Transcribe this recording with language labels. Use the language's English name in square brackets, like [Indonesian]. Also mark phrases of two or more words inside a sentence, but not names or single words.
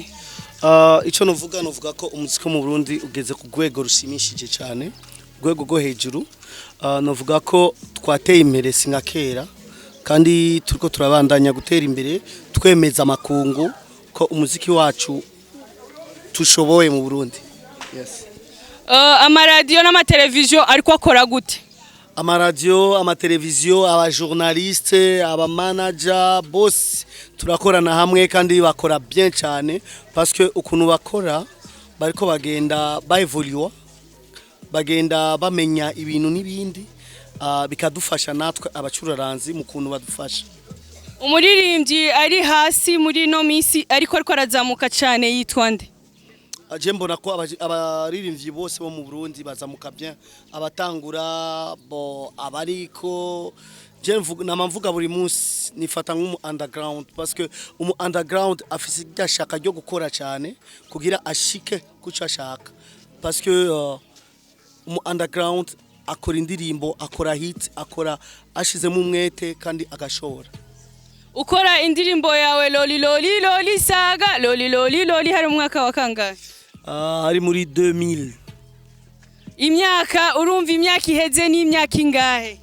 [Rundi] ico novuga ko umuziki mu Burundi ugeze ku rwego rushimishije cyane rwego go hejuru novuga ko twateye imbere singa kera kandi turiko turabandanya gutera imbere twemeza makungu ko umuziki wacu tushoboye mu Burundi yes amaradio n'amateleviziyo ariko akora gute amaradio amateleviziyo abajournaliste abamanager boss turakorana hamwe kandi bakora bien cyane [French] parce que [Rundi] ukuntu bakora bariko bagenda baevolue bagenda bamenya ibintu n'ibindi bikadufasha natwe abacuraranzi mu kuntu badufasha umuririmbyi ari hasi muri no misi ariko arazamuka cyane yitwa nde aje mbona ko abaririmbyi bose bo mu Burundi bazamuka bien abatangura bo abariko je namvuga buri munsi nifata nk'umu underground [French] parce que [Rundi] umu underground afise idashaka ryo gukora cyane kugira ashike kuco ashaka [French] parce que [Rundi] umu underground akora indirimbo akora hit akora ashizemo umwete kandi agashora ukora indirimbo yawe Lolilo saga Lolilo hari umwaka wa kangahe hari muri 2000 imyaka urumva imyaka iheze ni imyaka ingahe